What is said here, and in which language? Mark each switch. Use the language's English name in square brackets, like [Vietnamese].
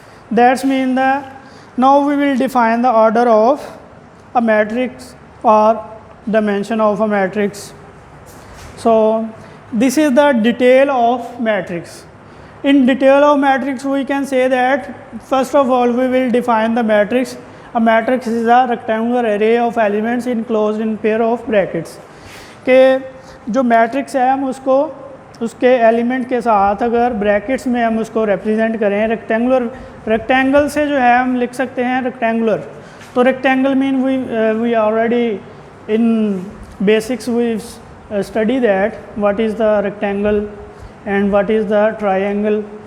[English] That means that now we will define the order of a matrix or dimension of a matrix. So this is the detail of matrix. In detail of matrix, we can say that first of all we will define the matrix. A matrix is a rectangular array of elements enclosed in pair of brackets. [Urdu] کہ جو matrix ہے ہم اس کو اس کے element کے ساتھ اگر brackets میں ہم اس کو ریپرزینٹ کریں ریکٹینگل سے جو ہے ہم لکھ سکتے ہیں ریکٹینگولر. [English] تو ریکٹینگل مین we already in basics we study that what is the rectangle and what is the triangle.